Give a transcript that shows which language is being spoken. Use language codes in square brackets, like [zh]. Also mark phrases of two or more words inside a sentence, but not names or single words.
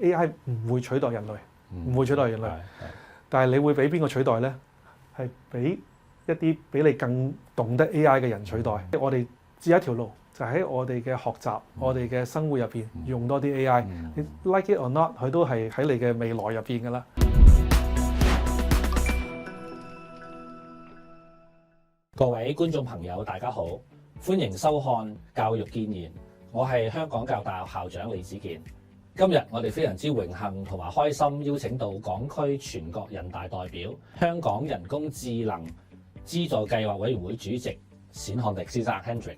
[yue] AI 唔會取代人類，唔會取代人類。但係你會俾邊個取代咧？係俾一啲比你更懂得 AI 嘅人取代。我哋只有一條路，就喺我哋嘅學習、我哋嘅生活入邊用多啲 AI。 [en] 你 like it or not， [yue] 佢都係喺你嘅未來入邊㗎啦。各位觀眾朋友，大家好，歡迎收看教育建言。我係香港教育大學校長李子健。今日我哋非常之榮幸同埋開心，邀請到港區全國人大代表、香港人工智能資助計劃委員會主席冼漢迪先生 Hendrik。